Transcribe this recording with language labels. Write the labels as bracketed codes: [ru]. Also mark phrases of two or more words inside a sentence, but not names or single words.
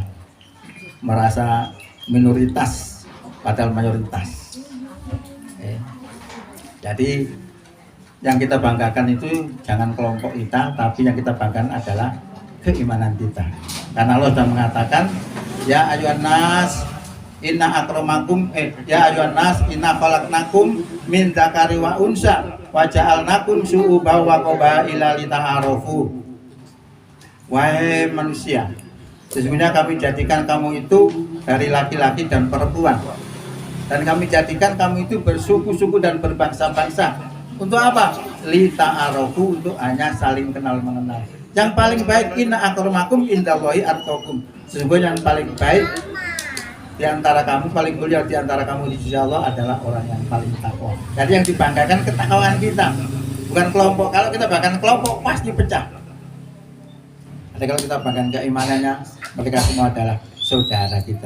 [id] Merasa minoritas padahal mayoritas. Jadi yang kita banggakan itu jangan kelompok kita, tapi yang kita banggakan adalah keimanan kita. Karena Allah sudah mengatakan, [ar] يا أيها الناس إن أكرمكم يا أيها الناس إنا خلقناكم من ذكر وأنثى وجعلناكم شعوبا وقبائل لتعارفوا. [id] Wahai manusia, sesungguhnya kami jadikan kamu itu dari laki-laki dan perempuan, dan kami jadikan kamu itu bersuku-suku dan berbangsa-bangsa. Untuk apa? Lita'arafu, untuk hanya saling kenal mengenal. Yang paling baik [ar] إن أكرمكم عند الله أتقاكم. [id] Sesungguhnya yang paling baik di antara kamu, paling mulia di antara kamu di sisi Allah adalah orang yang paling takwa. Jadi yang dibanggakan ketakwaan kita, bukan kelompok. Kalau kita banggakan kelompok pasti pecah. Tapi kalau kita banggakan keimanannya, mereka semua adalah saudara kita.